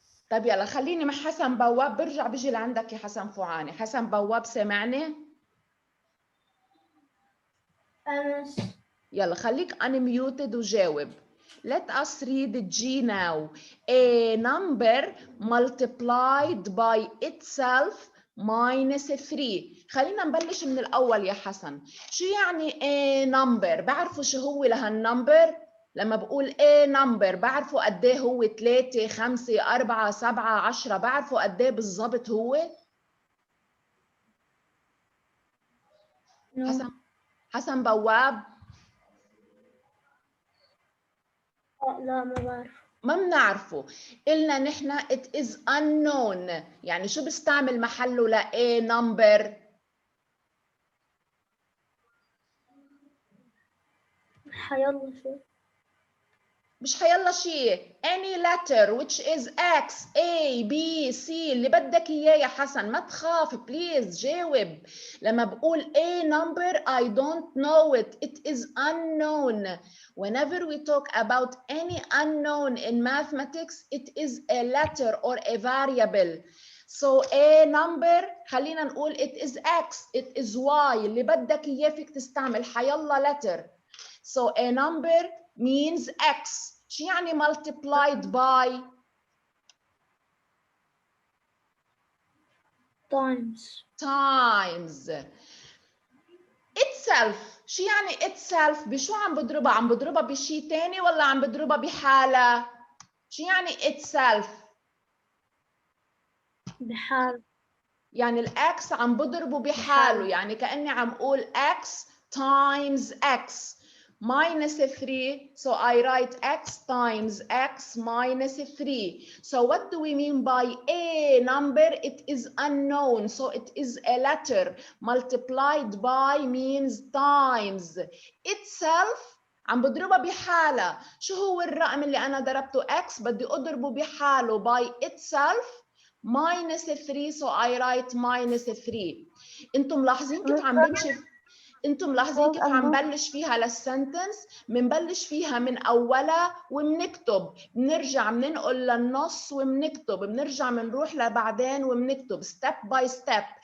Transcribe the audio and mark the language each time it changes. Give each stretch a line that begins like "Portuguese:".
Arabic: طيب يلا خليني مع حسن بواب، برجع بيجي لعندك يا حسن فوعاني. حسن بواب سمعني؟ يلا خليك unmuted وجاوب.
English: Let us read G now. A number multiplied by itself minus 3.
Arabic: خلينا نبلش من الأول يا حسن. شو يعني a number؟ بعرفوا شو هو لهالنمبر؟ لما بقول A number بعرفوا قد ايه هو 3 5 4 7 10 بعرفوا قد ايه بالضبط هو؟ حسن بواب. لا ما بعرف. ما بنعرفه. قلنا نحن
English: it is unknown.
Arabic: يعني شو بستعمل محله ل A number؟ حيلا شو؟ مش حيلا شيء.
English: any letter which is X A B C
Arabic: اللي بدك اياه يا حسن. ما تخاف بليز جاوب. لما بقول
English: A number I don't know it. It is unknown. Whenever we talk about any unknown in mathematics, it is a letter or a variable. So A number
Arabic: خلينا نقول
English: it is X, it is Y.
Arabic: اللي بدك اياه فيك تستعمل حيلا letter.
English: So a number means X.
Arabic: شو يعني
English: multiplied by؟ times. itself.
Arabic: شو يعني itself؟ بشو عم بضربها؟ عم بضربها بشي تاني ولا عم بضربها بحالة؟ شو يعني itself؟ بحال. يعني الإكس عم بضربه بحاله. يعني كأني عم أقول X times X minus 3.
English: So I write X times X minus 3. So what do we mean by a number? It is unknown. So it is a letter. Multiplied by means times.
Arabic: Itself عم بضربها بحالة. شو هو الرقم اللي أنا ضربته X؟ بدي أضربه بحاله
English: by itself minus 3. So I write minus 3.
Arabic: انتم ملاحظين كيف عم بمشي؟ انتم ملاحظين كيف عم بلش فيها للسنتنس؟ بنبلش فيها من اولها وبنكتب، بنرجع بننقل للنص وبنكتب، بنرجع بنروح لبعدين وبنكتب ستيب باي ستيب.